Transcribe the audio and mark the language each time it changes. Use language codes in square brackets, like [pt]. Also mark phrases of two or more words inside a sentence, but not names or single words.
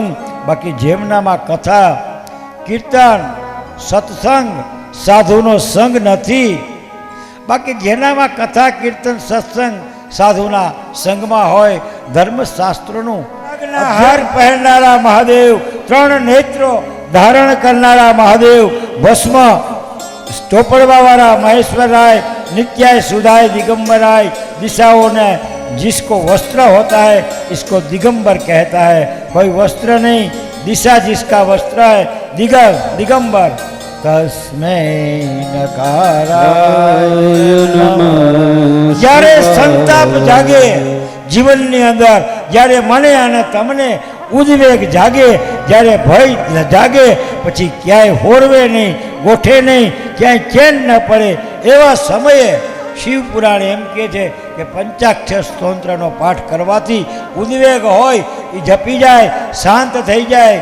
[gu] બાકી જેમનામાં કથા કીર્તન સત્સંગ સાધુનો સંગ નથી, બાકી જેનામાં કથા કીર્તન સત્સંગ સાધુના સંગમાં હોય, ધર્મશાસ્ત્રોનું હાર પહેરનારા મહાદેવ, 3 નેત્રો ધારણ કરનારા મહાદેવ, ભસ્મ ચોપડવાવાળા [sa] महेश्वराय, नित्याय सुधाय दिगंबराय, [hi] दिशाओं ने जिसको वस्त्र होता है इसको दिगंबर कहता है. कोई वस्त्र नहीं, दिशा जिसका वस्त्र है दिगंबर. [sa] तस्मै नकाराय नमः. [gu] જ્યારે સંતાપ જાગે જીવનની અંદર, જ્યારે મને અને તમને ઉદ્વેગ જાગે, જ્યારે ભય જાગે, પછી ક્યાંય હોરવે નહીં, ગોઠે નહીં, ક્યાંય ચેન ન પડે, એવા સમયે શિવપુરાણ એમ કહે છે કે પંચાક્ષર સ્તોત્રનો પાઠ કરવાથી ઉદ્વેગ હોય એ જપી જાય, શાંત થઈ જાય.